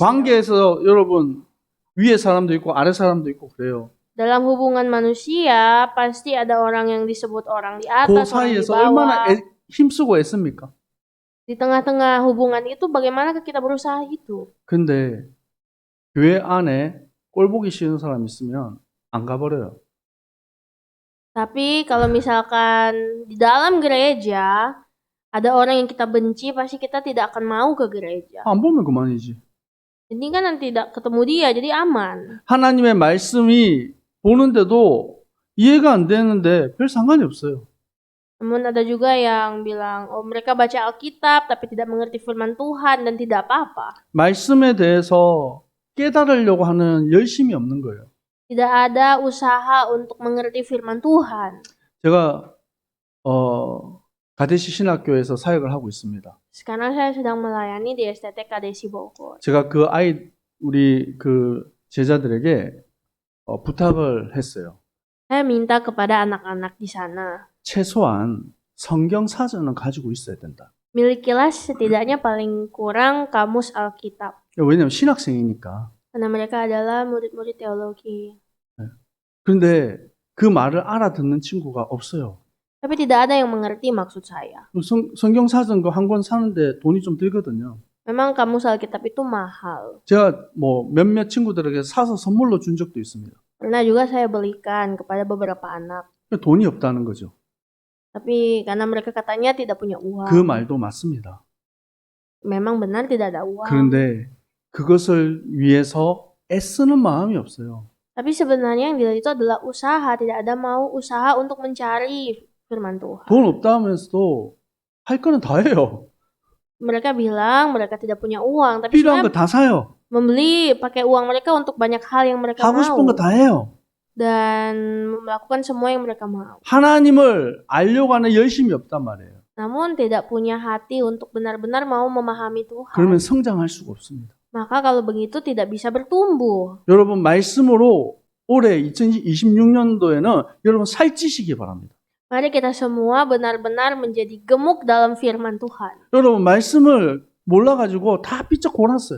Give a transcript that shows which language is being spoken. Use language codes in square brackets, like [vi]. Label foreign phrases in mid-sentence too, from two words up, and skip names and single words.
[ko] 관계에서 여러분 위에 사람도 있고 아래 사람도 있고 그래요. [id] Dalam hubungan manusia pasti ada orang yang disebut orang di [ko] 그 [id] atas, orang di [ko] 사이에서 얼마나 [id] bawah. [ko] 힘쓰고 애씁니까? [id] Di tengah-tengah hubungan itu bagaimana kita berusaha itu? [ko] 근데 교회 안에 꼴 보기 싫은 사람 있으면 안 가버려요. [id] Tapi kalau misalkan di dalam gereja ada orang yang kita benci, pasti kita tidak akan mau ke gereja. [ko] 안 보면 그만이지. [id] Jadi kan nanti tidak ketemu dia, jadi aman. [ko] 하나님의 말씀이 보는데도 이해가 안 되는데 별 상관이 없어요. [id] Namun ada juga yang bilang, oh mereka baca Alkitab tapi tidak mengerti firman Tuhan dan tidak apa-apa. [ko] 말씀에 대해서 깨달으려고 하는 열심이 없는 거예요. [id] Tidak ada usaha untuk mengerti firman Tuhan. [ko] 제가 가데시 신학교에서 사역을 하고 있습니다. [id] Sekarang saya sedang melayani di STT Kadesi Bogor. [ko] 제가 우리 제자들에게 부탁을 했어요. [id] Saya minta kepada anak-anak di sana, [ko] 최소한 성경 사전은 가지고 있어야 된다. [id] milikilah setidaknya paling kurang kamus Alkitab. [ko] 왜냐면 신학생이니까. [id] Karena mereka adalah murid-murid teologi. [ko] 그런데 그 말을 알아듣는 친구가 없어요. [id] Tapi tidak ada yang mengerti maksud saya. [ko] 성경 사전 그 한 권 사는데 돈이 좀 들거든요. [id] Memang kamus Alkitab itu mahal. [ko] 제가 몇몇 친구들에게 사서 선물로 준 적도 있습니다. [id] Pernah juga saya belikan kepada beberapa anak. [ko] 돈이 없다는 거죠. [id] Tapi karena mereka katanya tidak punya uang. [ko] 그 말도 맞습니다. [id] Memang benar tidak ada uang. [ko] 그런데 그것을 위해서 애쓰는 마음이 없어요. [id] Tapi sebenarnya yang dilihat itu adalah usaha. Tidak ada mau usaha untuk mencari firman Tuhan. [ko] 돈 없다 하면서도 할 거는 다 해요. [id] Mereka bilang mereka tidak punya uang, tapi [ko] 필요한 거 [id] sebenarnya [ko] 다 사요. [id] membeli pakai uang mereka untuk banyak hal yang mereka [ko] 하고 싶은 [id] mau [ko] 거 다 해요. [id] dan melakukan semua yang mereka mau. [ko] 하나님을 알려고 하는 열심이 없단 말이에요. [id] Namun tidak punya hati untuk benar-benar mau memahami Tuhan. [ko] 그러면 성장할 수가 없습니다. [id] Maka kalau begitu tidak bisa bertumbuh. [ko] 여러분 말씀으로 올해 2026년도에는 여러분 살찌시기 바랍니다. [id] Mari kita semua benar-benar menjadi gemuk dalam firman Tuhan. [ko] 여러분 말씀을 몰라가지고 다 삐쩍 골았어요.